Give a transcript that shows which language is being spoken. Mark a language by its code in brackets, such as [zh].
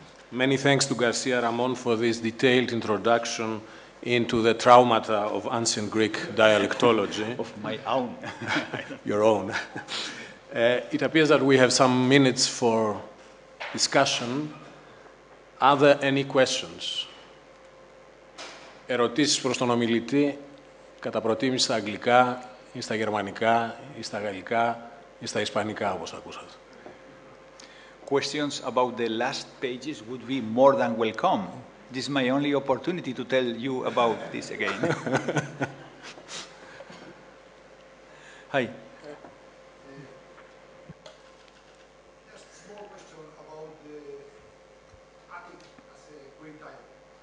[en] Many thanks to García Ramón for this detailed introduction into the traumata of ancient Greek dialectology. Of my own. Your own. It appears that we have some minutes for discussion. Are there any questions? [el] Ερωτήσεις προς τον ομιλητή, κατά προτίμηση στα αγγλικά ή στα γερμανικά ή στα γαλλικά ή στα ισπανικά, όπως ακούσατε. [en] Questions about the last pages would be more than welcome. This is my only opportunity to tell you about this again. Hi. Just a small question about the Attic as a Greek dialect.